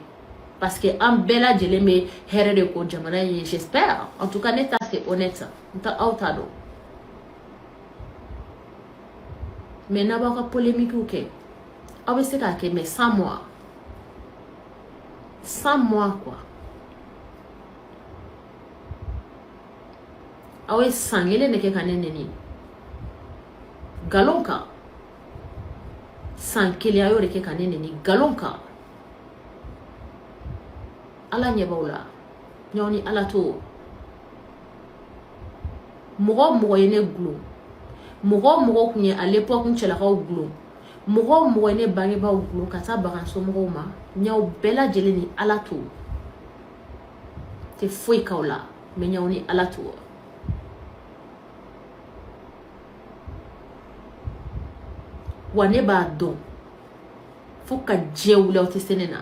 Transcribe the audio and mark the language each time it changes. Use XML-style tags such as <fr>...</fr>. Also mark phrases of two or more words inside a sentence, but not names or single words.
<fr>Parce que</fr> <bm>an bɛɛ lajɛlen bɛ hɛrɛ de ko jamana ye,</bm> <fr>j'espère. En tout cas</fr> <bm>ne ta</bm> <fr>c'est honnête,</fr> <bm>n ta aw t'a dɔn. Mais n'a b'aw ka polémique kɛ, aw bɛ se k'a kɛ</bm> <fr>mais sans moi. Sans moi quoi.</fr> <bm>Aw ye san kelen de kɛ ka ne neni. Galon kan. San kelen a y'o de kɛ ka ne neni galon kan. Ala ɲɛ b'aw la. Ɲɔgɔn ni Ala to. Mɔgɔ o mɔgɔ ye ne gulon. Mɔgɔ o mɔgɔ kun ye</bm> <fr>à l'époque</fr> <bm>n cɛlakaw gulon. Mɔgɔ o mɔgɔ ye ne bangebaaw gulon ka taa bagan somɔgɔw ma. Ɲaw bɛɛ lajɛlen ni Ala to. Tɛ foyi k'aw la. Mais ɲaw ni Ala to. Wa ne b'a dɔn fo ka diɲɛ wuli aw tɛ se ne na.</bm>